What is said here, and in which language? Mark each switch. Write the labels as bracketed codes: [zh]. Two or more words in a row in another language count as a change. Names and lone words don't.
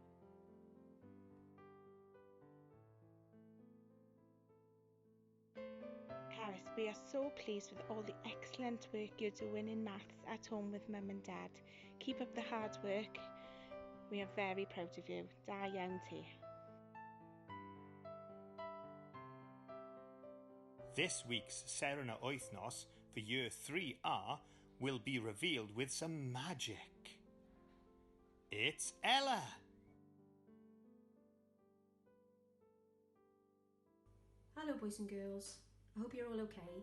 [en] Paris, we are so pleased with all the excellent work you're doing in maths at home with Mum and Dad. Keep up the hard work. We are very proud of you. [cy] Da iawn ti. [en] This week's Seren yr Wythnos for Year 3R will be revealed with some magic. It's Ella! Hello boys and girls, I hope you're all okay.